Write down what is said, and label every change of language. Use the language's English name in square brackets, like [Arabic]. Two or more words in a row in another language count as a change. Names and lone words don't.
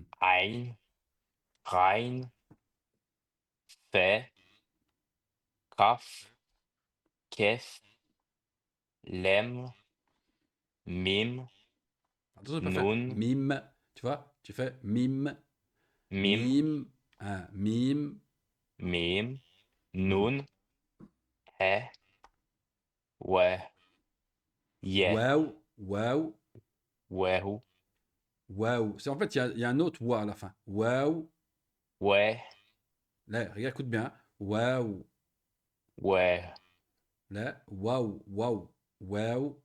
[Arabic] عين غين فاء قاف كاف لام ميم [French] Attention, tu peux faire [Arabic] نون [French] mime. Tu vois? Tu fais mime. ميم [Arabic] Mime. Mime. ميم Mhm. نون ها و يا Waouh. Waouh. واو Waouh. [French] C'est en fait, il y a un autre wa à la fin. [Arabic] Waouh. و [French] Là, regarde, écoute bien. Waouh. [Arabic] و Là. Waouh. Waouh. Waouh.